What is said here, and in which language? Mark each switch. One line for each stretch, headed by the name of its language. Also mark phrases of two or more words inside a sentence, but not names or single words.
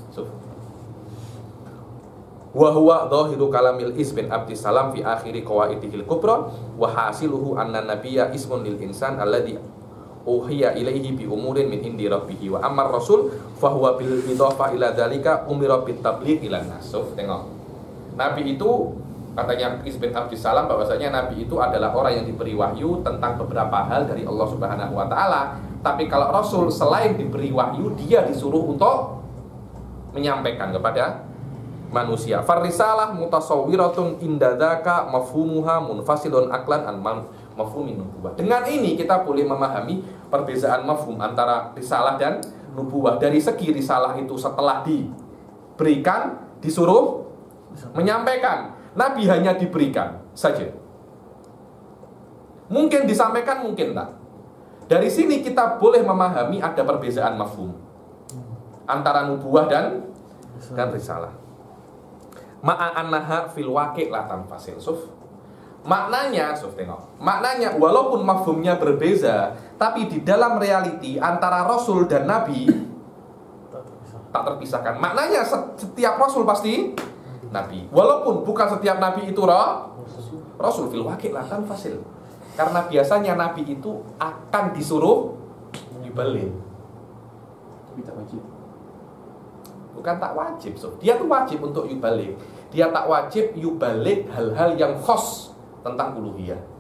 Arabic: وهو ظاهر كلام العز بن عبد السلام في آخر قواعده الكبرى وحاصله أن النبي اسم للإنسان الذي أوحي إليه بأمور من عند ربه وأما الرسول فهو بالإضافة إلى ذلك أمر بالتبليغ إلى الناس.
Malay: Tengok. Nabi itu katanya Is bin Abdi Salam bahwasanya nabi itu adalah orang yang diberi wahyu tentang beberapa hal dari Allah
Arabic: سبحانه وتعالى.
Malay: Tapi kalau rasul selain diberi wahyu, dia disuruh untuk menyampaikan kepada manusia.
Arabic: فالرسالة متصورة عند ذاك مفهومها منفصل عقلا عن مفهوم النبوة.
Malay: Dengan ini kita boleh memahami perbedaan mafhum antara risalah dan nubuwah. Dari segi risalah itu setelah diberikan disuruh menyampaikan. Nabi hanya diberikan saja. Mungkin disampaikan, mungkin tak. Dari sini kita boleh memahami ada perbedaan mafhum antara nubuwah dan risalah.
Arabic: مع أنها في الواقع لا تنفصل.
Malay: Maknanya, tengok. Maknanya walaupun mafhumnya berbeza, tapi di dalam realiti antara rasul dan nabi tak terpisahkan. Maknanya setiap rasul pasti nabi. Walaupun bukan setiap nabi itu rasul
Arabic: في الواقع لا تنفصل.
Malay: Karena biasanya nabi itu akan disuruh yuballigh. Tapi tak wajib. Bukan tak wajib, dia tuh wajib untuk yuballigh. Dia tak wajib yuballigh hal-hal yang khos tentang uluhiyah.